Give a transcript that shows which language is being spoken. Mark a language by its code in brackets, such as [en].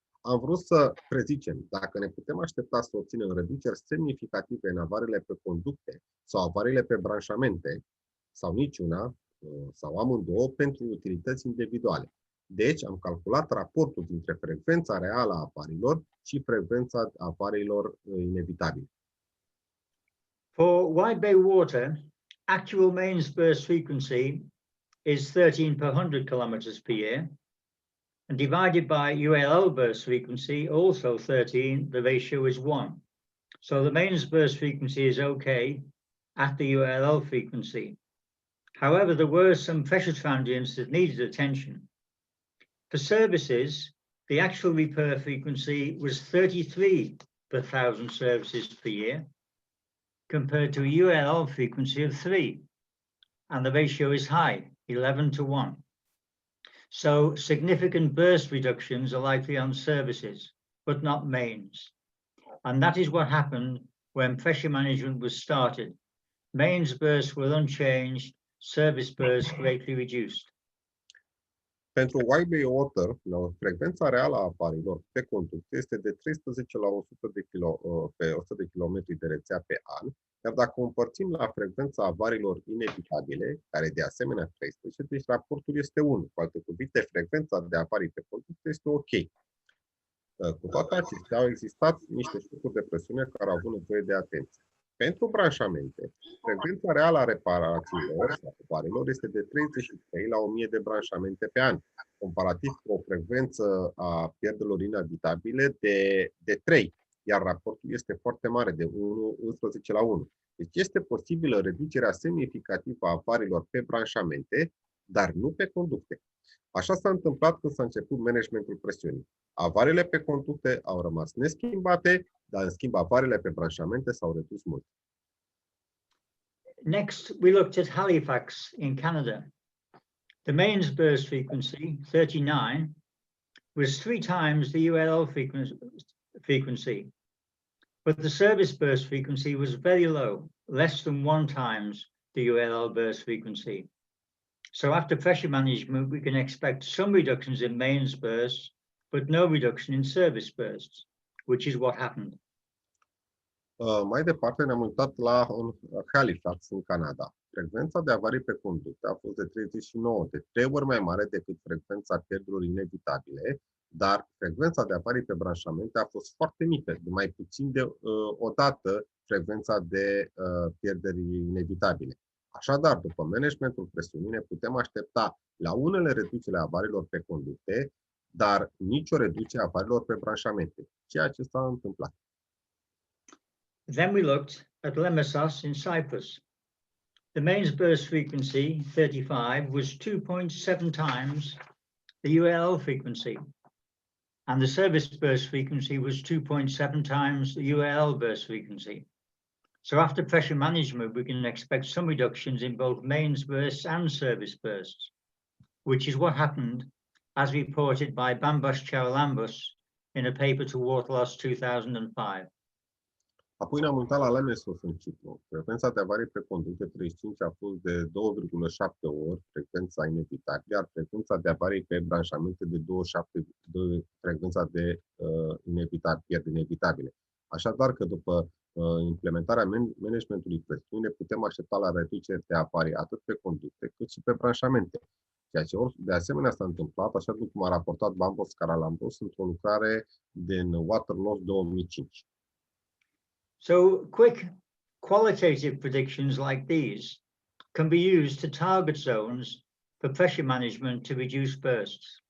[ro] Am vrut să prezicem dacă ne putem aștepta să obținem reduceri semnificative în avariile pe conducte sau avariile pe branșamente, sau niciuna, sau amândouă, pentru utilități individuale. Deci am calculat raportul dintre frecvența reală a avariilor și frecvența avariilor inevitabile. [en] For Wide Bay Water, actual mains burst frequency is 13 per 100 kilometers per year, and divided by ULL burst frequency, also 13, the ratio is 1. So the mains burst frequency is okay at the ULL frequency. However, there were some pressure transients that needed attention. For services, the actual repair frequency was 33 per 1,000 services per year, compared to a ULL frequency of 3, and the ratio is high, 11 to 1. So significant burst reductions are likely on services, but not mains. And that is what happened when pressure management was started. Mains bursts were unchanged, service bursts greatly reduced. [ro] Pentru Wide Bay Water, frecvența reală a avariilor pe conducte este de 13 la 100 pe 100 de km de rețea pe an, iar dacă o împărțim la frecvența avariilor inevitabile, care de asemenea 13, deci raportul este 1. Cu alte cuvinte, frecvența de avarii pe conducte este ok. Cu toate acestea, au existat niște șocuri de presiune care au avut nevoie de atenție. Pentru branșamente, frecvența reală a reparațiilor sau avariilor este de 33 la 1000 de branșamente pe an, comparativ cu o frecvență a pierderilor inevitabile de 3, iar raportul este foarte mare, de 11 la 1. Deci este posibilă reducerea semnificativă a avariilor pe branșamente, dar nu pe conducte. Așa s-a întâmplat când s-a început managementul presiunii. Avariile pe conducte au rămas neschimbate, dar în schimb avariile pe branșamente s-au redus mult. [en] Next, we looked at Halifax in Canada. The mains burst frequency, 39, was 3 times the ULL frequency, but the service burst frequency was very low, less than 1 times the ULL burst frequency. So after pressure management, we can expect some reductions in mains bursts, but no reduction in service bursts, which is what happened. [ro] Mai departe ne-am uitat la Halifax, în Canada. Frecvența de avarii pe conducte a fost de 39, de 3 ori mai mare decât frecvența pierderilor inevitabile, dar frecvența de avarii pe branșamente a fost foarte mică, de mai puțin de o dată frecvența de pierderi inevitabile. Așadar, după managementul presiunii, ne putem aștepta la unele reduceri a avariilor pe conducte, dar nicio reducere a avariilor pe branșamente, ceea ce s-a întâmplat. [en] Then we looked at Lemessos in Cyprus. The mains burst frequency, 35, was 2.7 times the UL frequency, and the service burst frequency was 2.7 times the UL burst frequency. So after pressure management, we can expect some reductions in both mains bursts and service bursts, which is what happened as reported by Bambos Charalambos in a paper to Waterloss 2005. [ro] Apoi ne-am uitat la Lemessos în Cipru. Frecvența de avarii pe conducte 35 a fost de 2,7 ori frecvența inevitabilă, iar frecvența de avarii pe branșamente de 2,7 frecvența de pierderi inevitabile. Așadar că după implementarea managementului presiune putem aștepta la reduceri de avarii atât pe conducte cât și pe branșamente. Ceea ce de asemenea s-a întâmplat, așa cum a raportat Bambos Charalambos într-o lucrare din Waterloss 2005. [en] So quick qualitative predictions like these can be used to target zones for pressure management to reduce bursts.